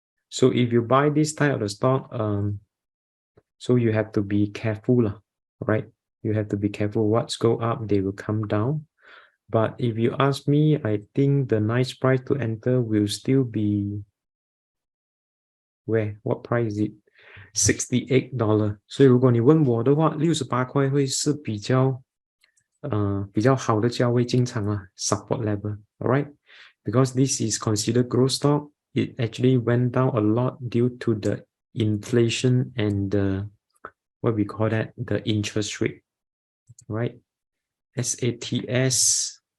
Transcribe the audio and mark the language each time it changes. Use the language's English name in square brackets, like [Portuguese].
[English] So if you buy this type of the stock, so you have to be careful, right? You have to be careful. What's go up, they will come down. But if you ask me, I think the nice price to enter will still be where? What price is it? $68. [Chinese] 所以如果你问我的话，68块会是比较好的价位进场啊 ， [English] support level, alright? Because this is considered growth stock, it actually went down a lot due to the inflation and the what we call that the interest rate, right? SATS.